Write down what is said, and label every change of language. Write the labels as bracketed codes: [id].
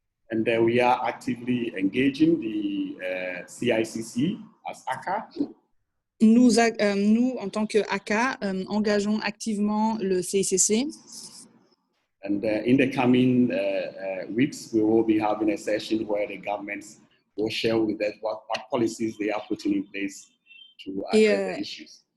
[en] And we are actively engaging the CICC as Aka. [fr] Nous, en tant que Aka, engageons activement le CICC. [en] And in the coming weeks, we will be having a session where the governments will share with us what policies they are putting in place to address the issues.